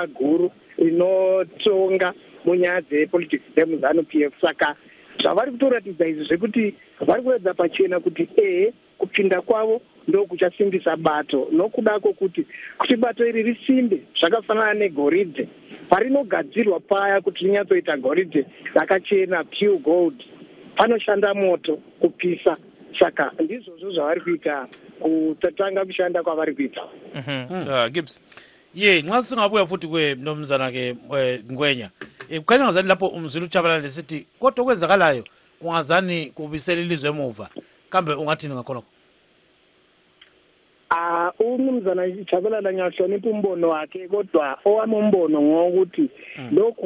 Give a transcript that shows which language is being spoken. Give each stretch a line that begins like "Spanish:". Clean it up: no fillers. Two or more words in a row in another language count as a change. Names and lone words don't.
Shona: guru rinotonga munyaya dzepolitics dzemuZANU-PF saka zvavari kutoratidza izvi zvekuti vari kuratidza pachena kuti kupinda kwavo ndo kuchasimbisa bato nokuda kwokuti bato iri risimbe zvakafanana negoridhe parinogadzirwa paya kuti rinyatsoita goridhe rakachena
English: pure gold
Shona: panoshanda moto kupisa saka ndizvozvo zvavari kuita kutanga kushanda kwavari kuita. Gibbs
North Ndebele: nxa singabuya futhi kwenomzana ke Ngwenya kukhanya ngazani lapho umzulu Jabalala lesithi kodwa okwenzakalayo ungazani kubisela ilizwe emuva kambe ungathini ngakhona umnumzana Jabalala ngiyahlonipha umbono wakhe kodwa owami umbono ngokuthi lokhu